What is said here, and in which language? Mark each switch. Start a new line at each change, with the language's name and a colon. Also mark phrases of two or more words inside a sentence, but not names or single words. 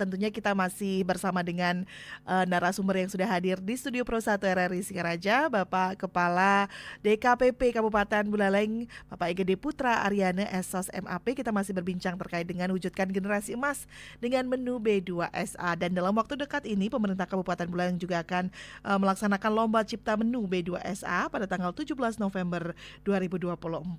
Indonesian: Tentunya kita masih bersama dengan narasumber yang sudah hadir di studio Pro 1 RRI Singaraja, Bapak Kepala DKPP Kabupaten Buleleng, Bapak IGD Putra Aryana Esos MAP. Kita masih berbincang terkait dengan wujudkan generasi emas dengan menu B2SA. Dan dalam waktu dekat ini, pemerintah Kabupaten Buleleng juga akan melaksanakan Lomba Cipta Menu B2SA pada tanggal 17 November 2024.